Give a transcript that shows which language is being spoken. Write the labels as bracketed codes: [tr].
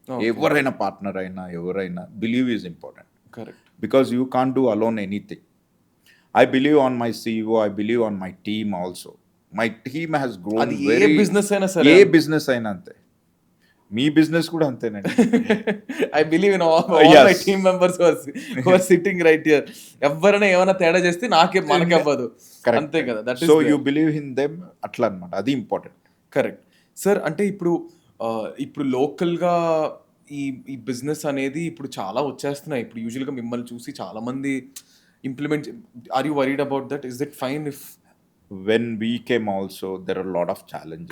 [te] ఎవరైనా పార్ట్నర్ అయినా ఎవరైనా believe is important. [en] Correct. Because you can't do alone anything. I believe on my CEO, I believe on my team also. My team has grown [te] అది [en] very. [te] ఏ business అయినా సరే, ఏ business అయినా అంతే, మీ business కూడా అంతేనండి. [en] I believe in all my team members who are sitting right here. [te] ఎవరైనా ఏమైనా తేడా చేస్తే మనకే అవ్వదు. అంతే కదా. [en] that is, so you believe in them, [te] అట్లా అన్నమాట. అది [en] Important. Correct sir. [te] అంటే ఇప్పుడు లోకల్గా ఈ బిజినెస్ అనేది ఇప్పుడు చాలా వచ్చేస్తున్నాయి. ఇప్పుడు యూజువల్గా మిమ్మల్ని చూసి చాలా మంది implement. [en] Are you worried about that? Is that fine if? When we came also, there are a lot of challenges.